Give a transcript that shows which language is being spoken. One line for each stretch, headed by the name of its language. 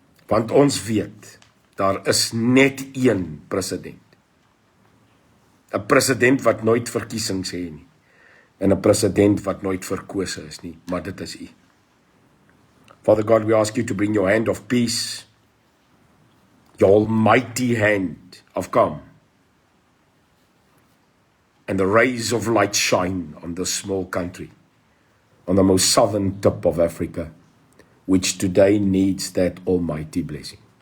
Afrikaans: Want ons weet, daar is net een president. 'n President wat nooit verkiesings hê nie, en 'n president wat nooit verkose is nie, maar dit is U.
English: Father God, we ask You to bring Your hand of peace, Your almighty hand of calm, and the rays of light shine on this small country, on the most southern tip of Africa, which today needs that almighty blessing.